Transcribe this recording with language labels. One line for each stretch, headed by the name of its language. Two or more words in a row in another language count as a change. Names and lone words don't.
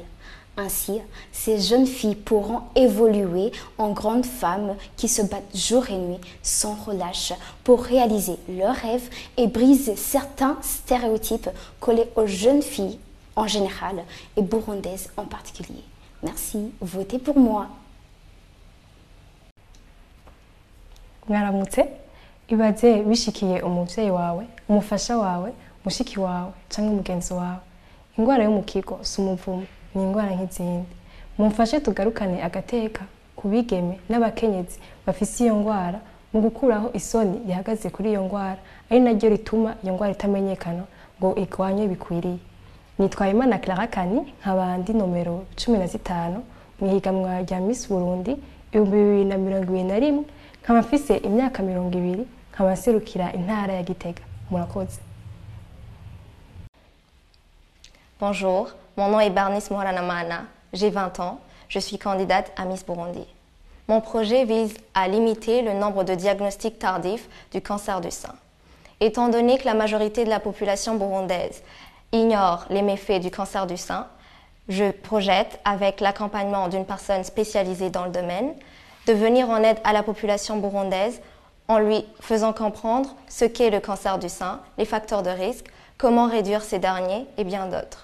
French: Ainsi, ces jeunes filles pourront évoluer en grandes femmes qui se battent jour et nuit sans relâche pour réaliser leurs rêves et briser certains stéréotypes collés aux jeunes filles en général et burundaises en particulier. Merci, votez pour moi.
Rundi: Mwaramutse, ibaze wishikiye umuvyeyi wawe, umufasha wawe, mushiki wawe, canke umugenzi wawe. Ingwara yo mu kigo si umuvumo, ni ingwara nk'izindi. Mumfashe tugarukane agateka ku bigeme n'abakenyezi bafise iyo ngwara mu gukuraho isoni yahagaze kuri iyo ngwara, ari naryo rituma iyo ngwara itamenyekana ngo igwanywe bikwiriye. Nitwayimana Clara Kani nk'abandi nomero 15 mu higanwa rya Miss Burundi 2021 nkaba mfise imyaka 20 nkaba serukira intara ya Gitega. Murakoze.
French: Bonjour, mon nom est Barnice Moranamana, j'ai 20 ans, je suis candidate à Miss Burundi. Mon projet vise à limiter le nombre de diagnostics tardifs du cancer du sein. Étant donné que la majorité de la population burundaise ignore les méfaits du cancer du sein, je projette, avec l'accompagnement d'une personne spécialisée dans le domaine, de venir en aide à la population burundaise en lui faisant comprendre ce qu'est le cancer du sein, les facteurs de risque, comment réduire ces derniers et bien d'autres.